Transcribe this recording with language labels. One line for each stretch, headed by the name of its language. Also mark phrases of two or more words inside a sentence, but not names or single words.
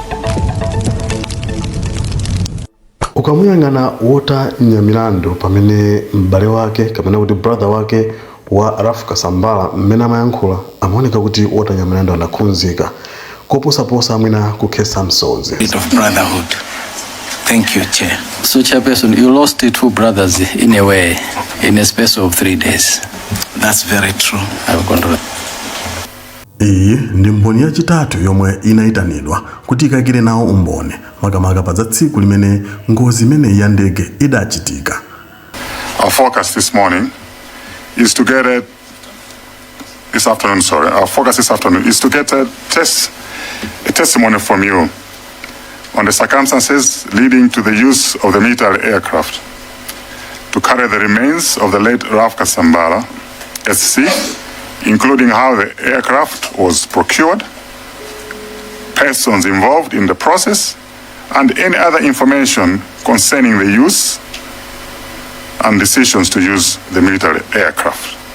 Nyanja: Ukamuyangana wota Nyamilandu pamene mbale wake kapena kuti brother wake wa Raphael Kasambara mmene amayankhula amaoneka kuti wota Nyamilandu anakhunzika koposaposa amwina kukhesa Msozi.
English: Bit of brotherhood. Thank you, Chair. So, Chairperson, you lost two brothers in a way, in a space of 3 days. That's very true. I've gone to.
Nyanja: Iyi ndi mboni yachitatu yomwe inaitanidwa kuti ikakire nawo umboni makamaka pa tsiku limene ngozi imene ya ndege idachitika.
English: Our focus this morning is to get our focus this afternoon is to get a testimony from you on the circumstances leading to the use of the military aircraft to carry the remains of the late Raphael Kasambara SC, including how the aircraft was procured, persons involved in the process, and any other information concerning the use and decisions to use the military aircraft.